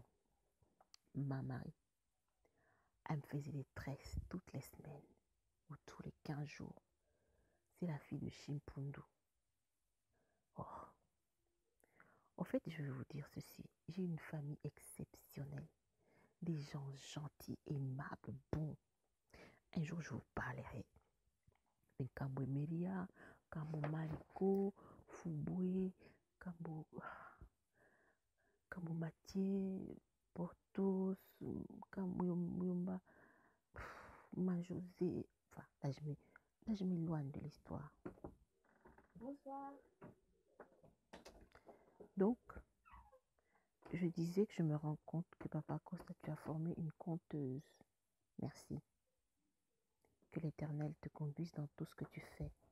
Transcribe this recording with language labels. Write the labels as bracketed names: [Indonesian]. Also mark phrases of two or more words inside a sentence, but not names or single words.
[French] Ma Marie, elle me faisait des tresses toutes les semaines ou tous les 15 jours. c'est la fille de Chimpundu. Oh. En fait, je vais vous dire ceci. J'ai une famille exceptionnelle. Des gens gentils, aimables, bons. Un jour, je vous parlerai. Kambo Meria, Kambo Mariko, Fubwe, Kambo Mathieu, Portos, Kambo Yomba, Majosé. Enfin, là, je m'éloigne de l'histoire. Bonsoir. Donc, je disais que je me rends compte que Papa Costa, tu as formé une conteuse. Merci. Que l'Éternel te conduise dans tout ce que tu fais.